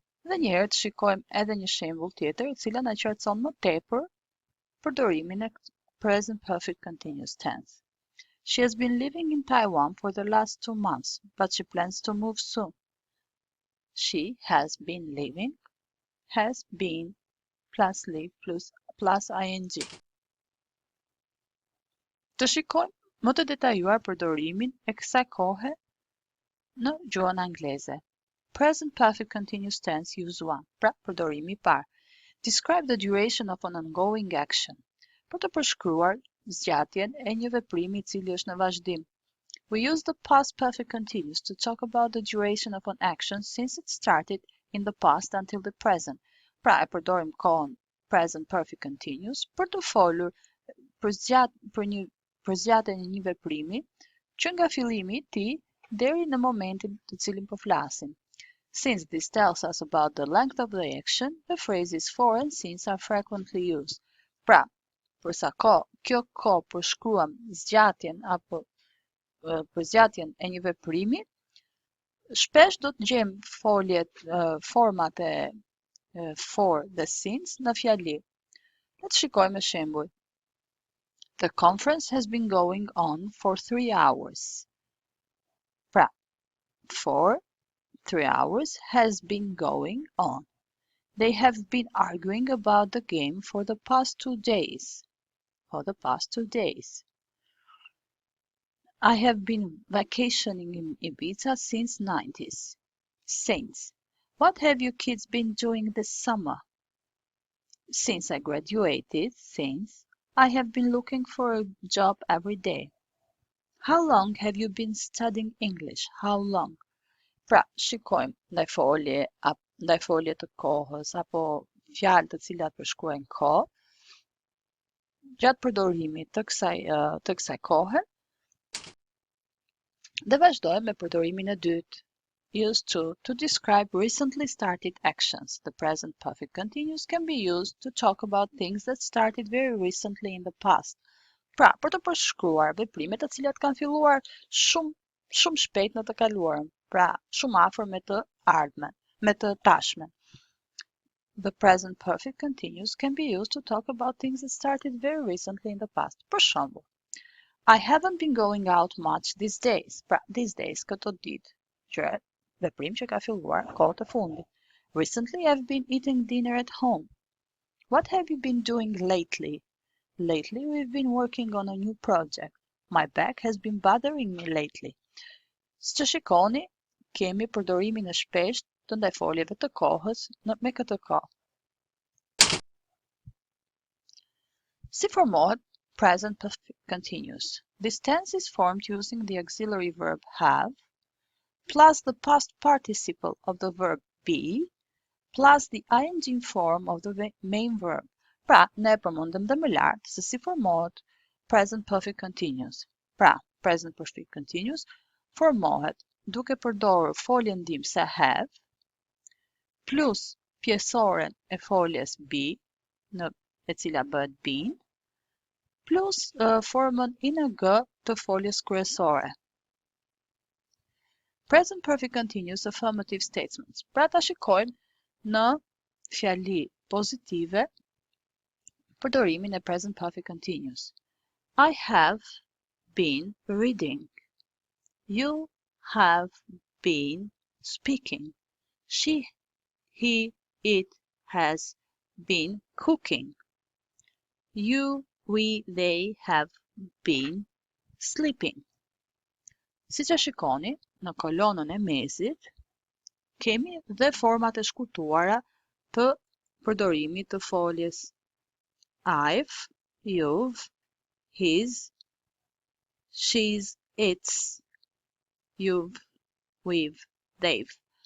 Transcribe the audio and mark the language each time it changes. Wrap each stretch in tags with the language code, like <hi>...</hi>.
<sq>Dhe njëherë të shikojmë edhe një shembull tjetër, I cila na qartëson më tepër përdorimin e present perfect continuous tense.</sq> <en>She has been living in Taiwan for the last 2 months, but she plans to move soon. She has been living, has been plus live plus ing.</en> <sq>Të shikojmë më të detajuar përdorimin e kësaj kohe në gjuhën angleze.</sq> <en>Present perfect continuous tense use 1.</en> <sq>Pra, përdorimi I parë.</sq> <en>Describe the duration of an ongoing action.</en> <sq>Për të përshkruar zgjatjen e një veprimi I cili është në vazhdim.</sq> <en>We use the past perfect continuous to talk about the duration of an action since it started in the past until the present.</en> <sq>Pra, e përdorim kohën present perfect continuous për të folur për zgjatjen e një veprimi që nga fillimi I tij deri në momentin të cilin po flasim.</sq> <en>Since this tells us about the length of the action, the phrases for and since are frequently used.</en> <sq>Pra, përsa kjo kohë përshkruam zgjatjen apo për zgjatjen e një veprimi, shpesh do të gjejmë foljet, format e for dhe since në fjali. Le të shikojmë me shembuj.</sq> <en>The conference has been going on for 3 hours. Pra, for 3 hours has been going on. They have been arguing about the game for the past 2 days. For the past 2 days. I have been vacationing in Ibiza since 90s. Since. What have you kids been doing this summer? Since I graduated, since, I have been looking for a job every day. How long have you been studying English? How long?</en> <sq>Pra, shikojmë ndaj folje të kohës apo fjalë të cilat përshkruajnë kohë, gjatë përdorimit të kësaj kohe, dhe vazhdojmë me përdorimin e dytë.</sq> <en>Used to describe recently started actions. The present perfect continuous can be used to talk about things that started very recently in the past,</en> <sq>Pra, për të përshkruar veprimet të cilat kanë filluar shumë shpejt në të kaluarën, pra shumë afër me të ardhmen, me të tashmen.</sq> <en>The present perfect continuous can be used to talk about things that started very recently in the past.</en> <sq>Per shembull,</sq> <en>I haven't been going out much these days.</en> <sq>Pra,</sq> <en>these days,</en> <sq>këto ditë, që veprim që ka filluar kohët e fundit.</sq> <en>Recently, I've been eating dinner at home. What have you been doing lately? Lately, we've been working on a new project. My back has been bothering me lately.</en> <sq>Siç shikoni, kemi përdorimin e shpeshtë të ndajfoljeve të kohës me këtë kohë. Si formohet</sq> <en>present perfect continuous? This tense is formed using the auxiliary verb have plus the past participle of the verb be plus the ing form of the main verb.</en> <sq>Pra, ne përmendëm dhe më lart se si formohet present perfect continuous. Pra, present perfect continuous formohet duke përdorur foljen ndihmëse have plus pjesoren e foljes be, e cila bëhet been, plus formën ing të foljes kryesore.</sq> <en>Present perfect continuous affirmative statements.</en> <sq>Pra ta shikojmë në fjali pozitive përdorimin e present perfect continuous.</sq> <en>I have been reading. You have been speaking. She, he, it has been cooking. You, we, they have been sleeping.</en> <sq>Si që shikoni, në kolonën e mesit, kemi dhe format e shkurtuara të përdorimit të foljes I've, you've, his, she's, it's, you've, we've, they've.</sq>